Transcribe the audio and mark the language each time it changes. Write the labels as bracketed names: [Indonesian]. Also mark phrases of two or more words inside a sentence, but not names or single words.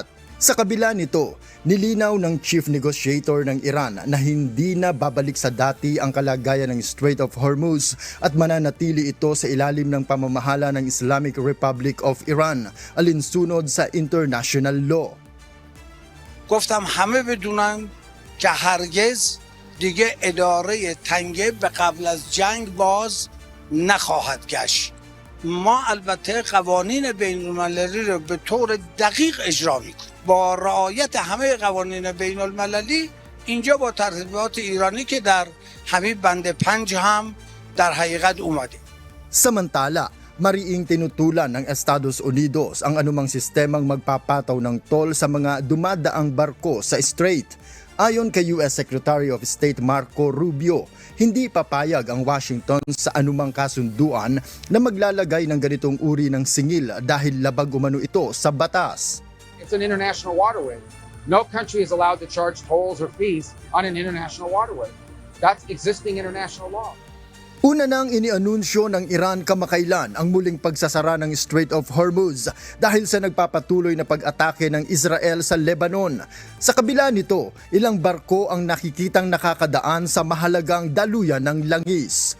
[Filipino] Sa kabila nito, nilinaw ng [English] chief negotiator [Filipino] ng Iran na hindi na babalik sa dati ang kalagayan ng Strait of Hormuz at mananatili ito sa ilalim ng pamamahala ng Islamic Republic of Iran alinsunod sa [English] international law. [Persian] گفتم همه بدونن که هرگز دیگه اداره تنگه به قبل از جنگ باز نخواهد گشت. ما البته قوانین بین‌المللی رو به طور دقیق اجرا میکنیم. با رعایت همه قوانین بین‌المللی اینجا با ترتیبات ایرانی که در همین بند 5 هم در حقیقت اومده. [Filipino] Samantala, mariing tinutulan ng Estados Unidos ang anumang sistemang magpapataw ng toll sa mga dumadaang barko sa strait. Ayon kay US Secretary of State Marco Rubio, hindi papayag ang Washington sa anumang kasunduan na maglalagay ng ganitong uri ng singil dahil labag umano ito sa batas. [English] It's an international waterway. No country is allowed to charge tolls or fees on an international waterway. That's existing international law. [Filipino] Una nang inianunsyo ng Iran kamakailan ang muling pagsasara ng Strait of Hormuz dahil sa nagpapatuloy na pag-atake ng Israel sa Lebanon. Sa kabila nito, ilang barko ang nakikitang nakakadaan sa mahalagang daluyan ng langis.